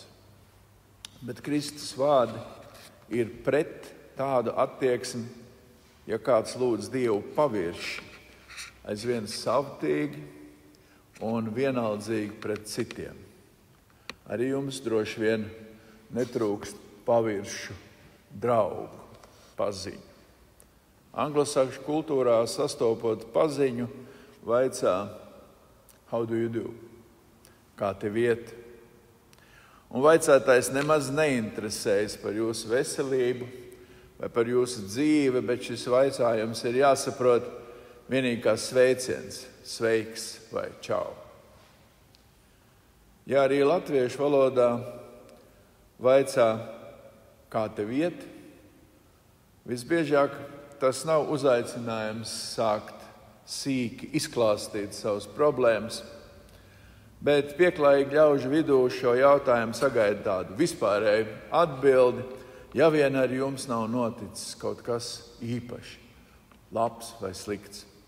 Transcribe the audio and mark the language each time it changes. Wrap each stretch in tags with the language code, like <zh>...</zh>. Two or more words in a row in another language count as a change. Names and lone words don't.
<lv>Bet Kristus vārdi ir pret tādu attieksmi, ja kāds lūdz Dievu pavirši, aizvien savtīgi un vienaldzīgi pret citiem. Arī jums droši vien netrūkst paviršu draugu, paziņu. Anglosakšu kultūrā sastopot paziņu, vaicā,</lv> <en>how do you do?</en> <lv>Kā tev iet? Un vaicātais nemaz neinteresējas par jūsu veselību vai par jūsu dzīvi, bet šis vaicājums ir jāsaprot vienīgi kā sveiciens, sveiks vai čau. Ja arī latviešu valodā vaicā, kā tev iet, visbiežāk tas nav uzaicinājums sākt sīki izklāstīt savas problēmas, bet pieklājīgi ļaužu vidū šo jautājumu sagaida tādu vispārēju atbildi, ja vien ar jums nav noticis kaut kas īpaši, labs vai slikts.</lv>